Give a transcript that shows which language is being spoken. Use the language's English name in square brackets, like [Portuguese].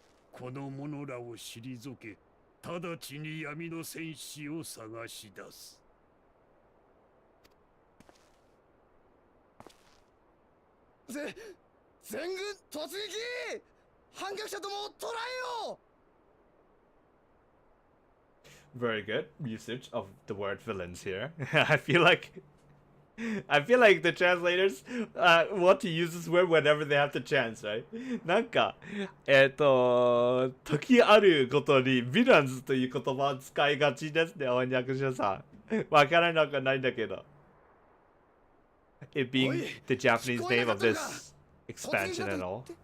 [Japanese] この者らを退け、直ちに闇の戦士を探し出す。全軍突撃！反逆者どもを捕らえよう。 [English] Very good usage of the word villains here. I feel like the translators want to use this word whenever they have the chance, right? [Japanese] なんか、時あるごとにヴィランズという言葉を使いがちですね、翻訳者さん。わからなくないんだけど。 [English] It being the Japanese name of this expansion and all.